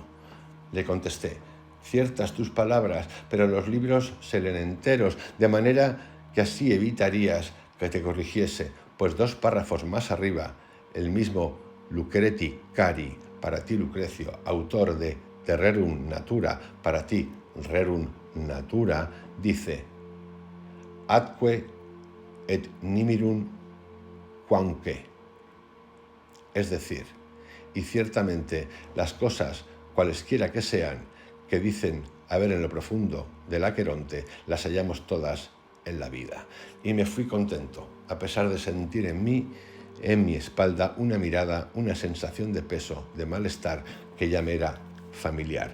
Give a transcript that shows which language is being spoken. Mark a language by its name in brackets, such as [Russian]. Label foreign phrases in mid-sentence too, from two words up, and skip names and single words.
[Spanish] Le contesté: ciertas tus palabras, pero los libros se leen enteros, de manera que así evitarías que te corrigiese, pues 2 párrafos más arriba, el mismo Lucreti Cari, para ti Lucrecio, autor de Rerum Natura, para ti Rerum Natura, dice: [Latin] atque et nimirum quamque. [Spanish] Es decir, y ciertamente las cosas, cualesquiera que sean, que dicen haber en lo profundo del Aqueronte, las hallamos todas en la vida. Y me fui contento, a pesar de sentir en mi espalda, una mirada, una sensación de peso, de malestar, que ya me era familiar.